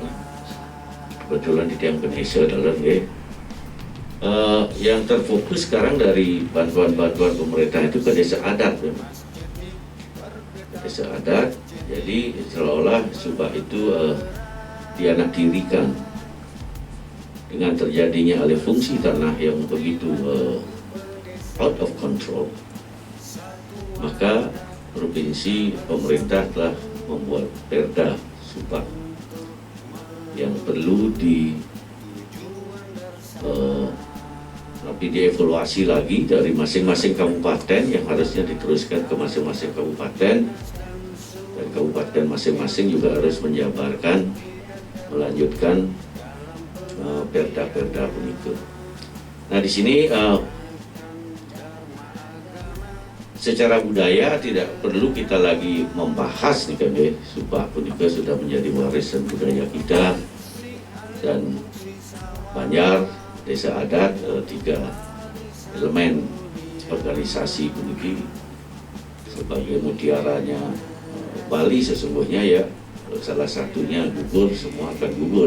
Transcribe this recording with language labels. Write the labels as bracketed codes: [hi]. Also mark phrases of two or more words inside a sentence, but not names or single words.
[id] Kebetulan di tiang penisa dalam yang terfokus sekarang dari bantuan-bantuan pemerintah itu ke desa adat memang. Desa adat, jadi seolah-olah subak itu dianaktirikan dengan terjadinya alih fungsi tanah yang begitu [en] out of control. [id] Maka provinsi pemerintah telah membuat perda subak yang perlu dievaluasi lagi dari masing-masing kabupaten yang harusnya diteruskan ke masing-masing kabupaten, dan kabupaten masing-masing juga harus menjabarkan melanjutkan perda-perda begitu. Nah di sini secara budaya tidak perlu kita lagi membahas nih kan subak punika sudah menjadi warisan budaya kita, dan Banjar desa adat 3 elemen organisasi puniki sebagai mutiaranya Bali sesungguhnya ya, salah satunya gugur, semua akan gugur.